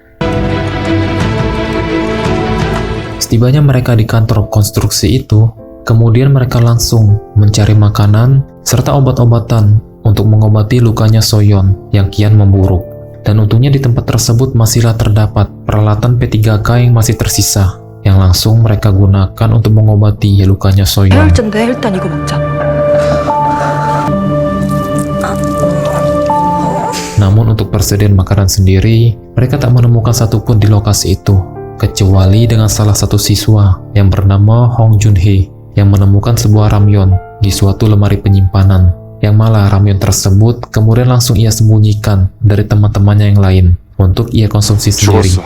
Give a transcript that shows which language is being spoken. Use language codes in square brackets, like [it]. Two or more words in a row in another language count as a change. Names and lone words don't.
[id] Setibanya mereka di kantor konstruksi itu, kemudian mereka langsung mencari makanan serta obat-obatan untuk mengobati lukanya So-yeon yang kian memburuk. Dan untungnya di tempat tersebut masihlah terdapat peralatan P3K yang masih tersisa, yang langsung mereka gunakan untuk mengobati lukanya So-yeon. [ko] 일단 이거 먹자. [id] Namun untuk persediaan makanan sendiri, mereka tak menemukan satupun di lokasi itu, kecuali dengan salah satu siswa yang bernama Hong Jun-hee yang menemukan sebuah ramyeon di suatu lemari penyimpanan, yang malah ramyeon tersebut kemudian langsung ia sembunyikan dari teman-temannya yang lain untuk ia konsumsi sendiri.